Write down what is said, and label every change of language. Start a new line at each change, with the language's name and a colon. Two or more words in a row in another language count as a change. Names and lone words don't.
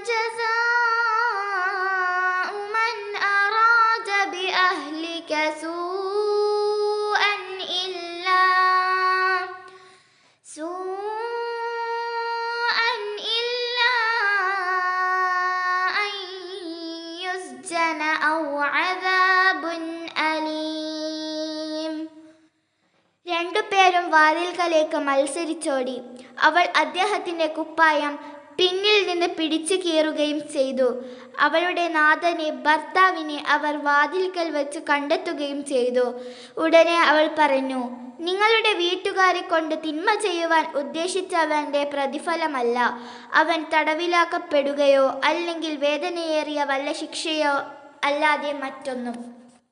Arabic: جزاء من أراد بأهلك سوءا إلا أن يسجن أو عذاب أليم.
Malayalam: രണ്ടുപേരും വാതിൽക്കലേക്ക് മത്സരിച്ചോടി. അവൾ അദ്ദേഹത്തിൻ്റെ കുപ്പായം പിന്നിൽ നിന്ന് പിടിച്ചു കീറുകയും ചെയ്തു. അവളുടെ നാഥനെ ഭർത്താവിനെ അവർ വാതിൽക്കൽ വെച്ച് കണ്ടെത്തുകയും ചെയ്തു. ഉടനെ അവൾ പറഞ്ഞു, നിങ്ങളുടെ വീട്ടുകാരെ കൊണ്ട് തിന്മ ചെയ്യുവാൻ ഉദ്ദേശിച്ചവൻ്റെ പ്രതിഫലമല്ല അവൻ തടവിലാക്കപ്പെടുകയോ അല്ലെങ്കിൽ വേദനയേറിയ വല്ല ശിക്ഷയോ അല്ലാതെ മറ്റൊന്നും.